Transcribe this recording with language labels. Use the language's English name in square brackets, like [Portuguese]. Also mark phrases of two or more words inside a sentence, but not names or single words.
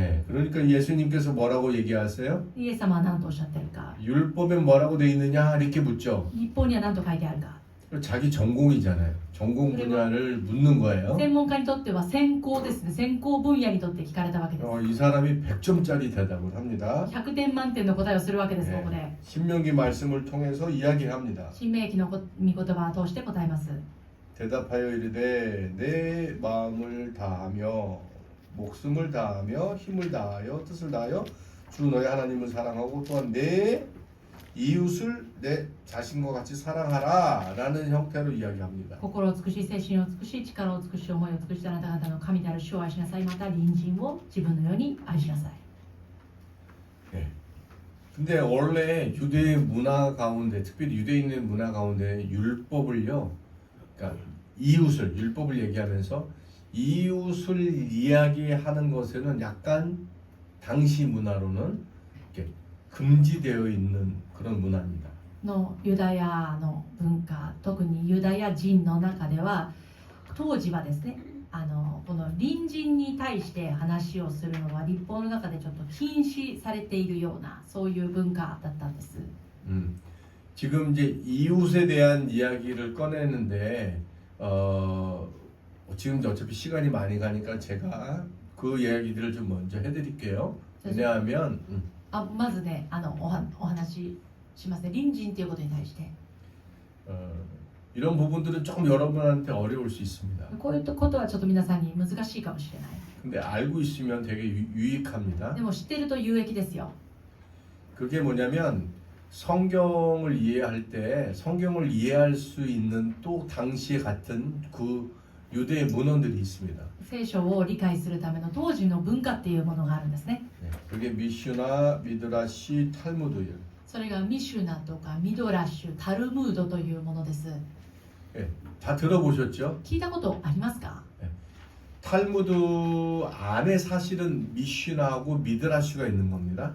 [Korean] 네, 그러니까 예수님께서 뭐라고 얘기하세요? [Japanese] イエス様は何とおっしゃってるか、 [Korean] 율법에 뭐라고 돼 있느냐 이렇게 묻죠. [Japanese] 立法には何と書いてあるか。 [Korean] 자기 전공이잖아요. 전공 분야를 묻는 거예요. [Japanese] 専門家にとっては専攻ですね。専攻分野にとって聞かれたわけです。 [Korean] 이 사람이 100점짜리 대답을 합니다. [Japanese] 100 点満点の答えをするわけです、 [Korean] 네. [Japanese] ここで。 [Korean] 신명기 말씀을 통해서 이야기합니다. [Japanese] 新明記の御言葉を通して答えます。 [Korean] 대답하여 이르되 내 마음을 다하며 목숨을 다하며 힘을 다하여 뜻을 다하여 주 너의 하나님을 사랑하고 또한 내 이웃을 내 자신과 같이 사랑하라 라는 형태로 이야기합니다. [Japanese] 心を尽くし精神を尽くし力を尽くし思いを尽くしあなた方の神である主を愛しなさい。また隣人を自分のように愛しなさい。 [Korean] 네. 근데 원래 유대 문화 가운데 특별히 유대인의 문화 가운데 율법을요, 그러니까 이웃을 율법을 얘기하면서 이웃을 이야기하는 것에는 약간 당시 문화로는 이렇게 금지되어 있는 그런 문화입니다. [Japanese] のユダヤの文化、特にユダヤ人の中では当時はですね、この隣人に対して話をするのは立法の中でちょっと禁止されているようなそういう文化だったんです。 [Korean] 지금 이제 이웃에 대한 이야기를 꺼내는데 지금 어차피 시간이 많이 가니까 제가 그 이야기들을 좀 먼저 해드릴게요. 왜냐하면 [Japanese] まずね、お話ししますね。隣人ということに対して。 [Korean] 이런 부분들은 조금 여러분한테 어려울 수 있습니다. [Japanese] こういうことはちょっと皆さんに難しいかもしれない。 [Korean] 근데 알고 있으면 되게 유익합니다. [Japanese] でも知ってると有益ですよ。 [Korean] 그게 뭐냐면 성경을 이해할 때 성경을 이해할 수 있는 또 당시에 같은 그 유대의 문헌들이 있습니다. [Japanese] 聖書を理解するための当時の文化っていうものがあるんですね。 [Korean] 그게 미슈나, 미드라시, 탈무드예요. [Japanese] それがミシュナとかミドラッシュ、タルムードというものです。 [Korean] 다 들어보셨죠? [Japanese] 聞いたことありますか？ [Korean] 탈무드 안에 사실은 미슈나하고 미드라시가 있는 겁니다.